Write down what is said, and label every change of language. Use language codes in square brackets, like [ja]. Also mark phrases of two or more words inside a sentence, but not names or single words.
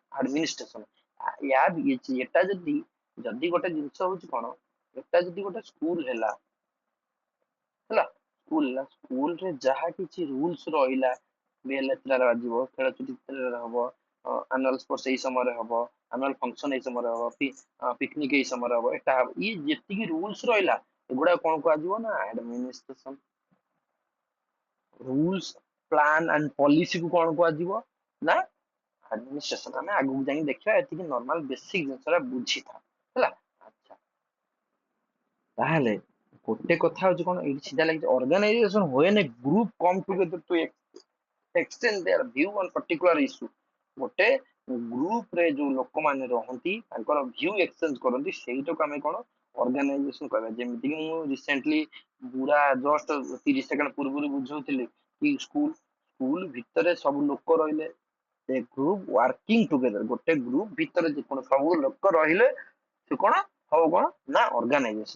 [or] ଆଡମିନିଷ୍ଟ୍ରେସନ। ଏଟା ଯଦି ଯଦି ଗୋଟେ ଜିନିଷ ହଉଛି କ'ଣ, ଏଟା ଯଦି ଗୋଟେ ସ୍କୁଲ ହେଲା, ସ୍କୁଲରେ ଯାହା କିଛି ରୁଲ୍ସ ରହିଲା, ବେଲ୍ ଏତେଟାରେ ବାଜିବ, ଖେଳ ଛୁଟି ଏତେଟାରେ ହବ, [en] annual sports [or] ଏଇ ସମୟରେ ହବ, [en] annual function [or] ଏଇ ସମୟରେ ହବ, ପିକନିକ ଏଇ ସମୟରେ ହବ, ଏଟା ହବ, ଇଏ ଯେତିକି rules ରହିଲା ଏଗୁଡା କଣ କୁହାଯିବ ନା administration। [en] rules, plan and policy [or] କୁ କଣ କୁହାଯିବ ନା administration। ଆମେ ଆଗକୁ ଯାଇକି ଦେଖିବା, ଏତିକି [en] normal basic [or] ଜିନିଷଟା ବୁଝିଥା ହେଲା। ଆଚ୍ଛା, ତାହେଲେ ଗୋଟେ କଥା ହଉଛି କଣ, ଏଇଠି ସିଧା ଲାଗିଛି ଅର୍ଗାନାଇଜେସନ [en] when a group come together to exchange their view on particular issue। [or] ଗୋଟେ ଗ୍ରୁପ ରେ ଯୋଉ ଲୋକମାନେ ରହନ୍ତି ତାଙ୍କର [en] view exchange [or] କରନ୍ତି, ସେଇଟାକୁ ଆମେ କଣ ଅର୍ଗାନାଇଜେସନ କହିବା। ଯେମିତି କି ମୁଁ ରିସେଣ୍ଟଲି ପୁରା [en] just 30 second [or] ପୂର୍ବରୁ ବୁଝଉଥିଲି କି ସ୍କୁଲ ସ୍କୁଲ ଭିତରେ ସବୁ ଲୋକ ରହିଲେ, [en] a group working together, [or] ଗୋଟେ ଗ୍ରୁପ ଭିତରେ ଯେ କଣ ସବୁ ଲୋକ ରହିଲେ ସେ କଣ ହବ କଣ ନା ଅର୍ଗାନାଇଜେସନ।